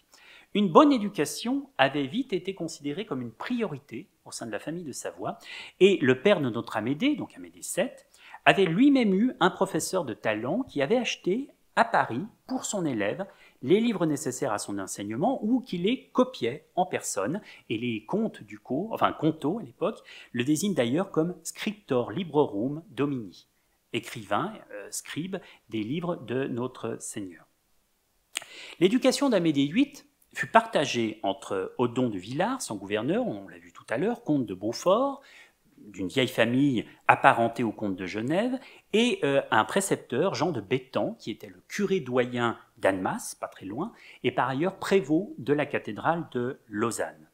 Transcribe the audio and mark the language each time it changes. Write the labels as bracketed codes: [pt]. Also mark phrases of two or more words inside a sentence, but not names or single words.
[fr] Une bonne éducation avait vite été considérée comme une priorité au sein de la famille de Savoie, et le père de notre Amédée, donc Amédée VII, avait lui-même eu un professeur de talent qui avait acheté à Paris, pour son élève, les livres nécessaires à son enseignement ou qui les copiait en personne. Et les comtes du cours, enfin Comteau à l'époque, le désignent d'ailleurs comme [la] scriptor librorum domini, [fr] écrivain, scribe des livres de notre Seigneur. L'éducation d'Amédée VIII fut partagée entre Odon de Villars, son gouverneur, on l'a vu tout à l'heure, comte de Beaufort, d'une vieille famille apparentée au comte de Genève, et un précepteur, Jean de Béthans, qui était le curé doyen d'Annemasse, pas très loin, et par ailleurs prévôt de la cathédrale de Lausanne.